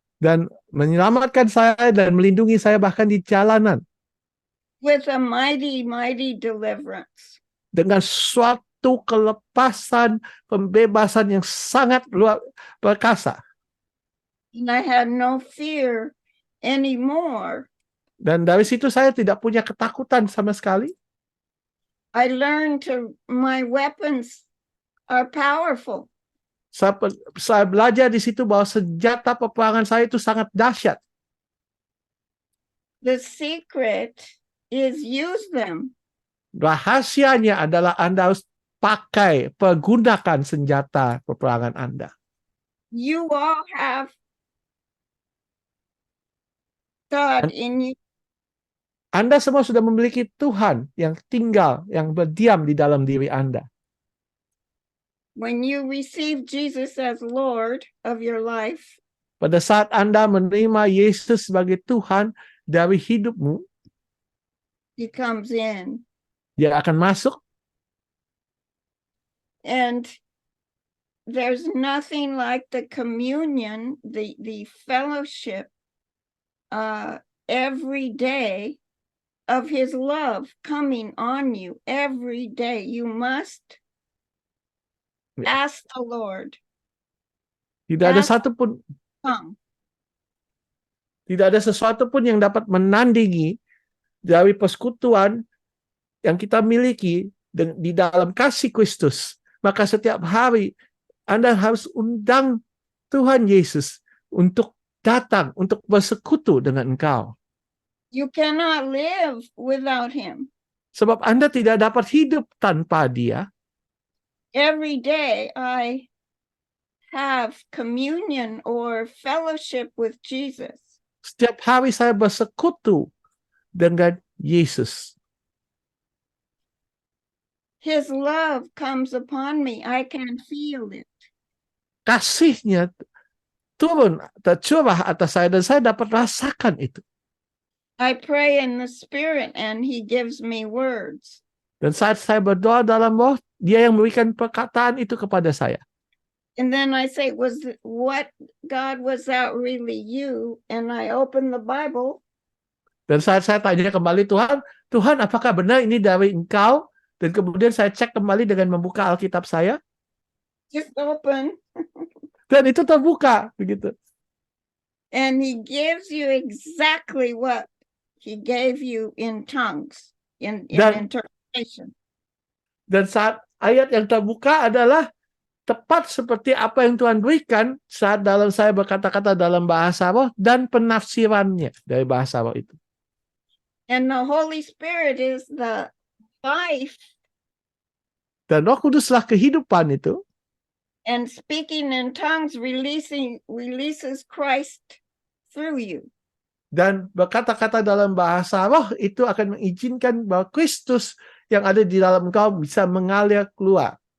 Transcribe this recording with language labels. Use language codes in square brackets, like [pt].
[id] Dan menyelamatkan saya dan melindungi saya bahkan di jalanan. [en] With a mighty deliverance. [id] Dengan suatu kelepasan, pembebasan yang sangat luar perkasa. [en] And I had no fear anymore. [id] Dan dari situ saya tidak punya ketakutan sama sekali. [en] I learned my weapons are powerful. [id] Saya belajar di situ bahwa senjata peperangan saya itu sangat dahsyat. [en] The secret is use them. [id] Rahasianya adalah Anda harus pergunakan senjata peperangan Anda. [en] You all have God in you. [id] Anda semua sudah memiliki Tuhan yang tinggal, yang berdiam di dalam diri Anda. [en] When you receive Jesus as Lord of your life, [id] Pada saat Anda menerima Yesus sebagai Tuhan dari hidupmu, [en] He comes in. [id] Dia akan masuk. [en] And there's nothing like the communion, the fellowship, every day of His love coming on you every day. You must ask the Lord. [id] Tidak ada [en] Ask [id] satupun, [en] come. [id] tidak ada sesuatu pun yang dapat menandingi dari persekutuan yang kita miliki di dalam kasih Kristus. Maka setiap hari Anda harus undang Tuhan Yesus untuk datang, untuk bersekutu dengan engkau. [en] You cannot live without Him. [id] Sebab Anda tidak dapat hidup tanpa Dia. [en] Every day I have communion or fellowship with Jesus. [id] Setiap hari saya bersekutu dengan Yesus. [en] His love comes upon me. I can feel it. [id] Kasihnya turun, tercurah atas saya dan saya dapat rasakan itu. [en] I pray in the Spirit and He gives me words. [id] Dan saat saya berdoa dalam roh, Dia yang memberikan perkataan itu kepada saya. [en] And then I say, was that really you? And I open the Bible. [id] Dan saat saya tanya kembali, Tuhan, apakah benar ini dari Engkau? Dan kemudian saya cek kembali dengan membuka Alkitab saya. [en] Just open. [id] Dan itu terbuka, begitu. [en] And He gives you exactly what He gave you in tongues, in interpretation. [id] Dan saat ayat yang terbuka adalah tepat seperti apa yang Tuhan berikan saat dalam saya berkata-kata dalam bahasa roh dan penafsirannya dari bahasa roh itu. [en] And the Holy Spirit is the life. [id] Dan Roh Kuduslah kehidupan itu. [en] And speaking in tongues releases Christ through you. [id] Dan berkata-kata dalam bahasa roh itu akan mengizinkan bahwa Kristus yang ada di dalam engkau bisa mengalir keluar.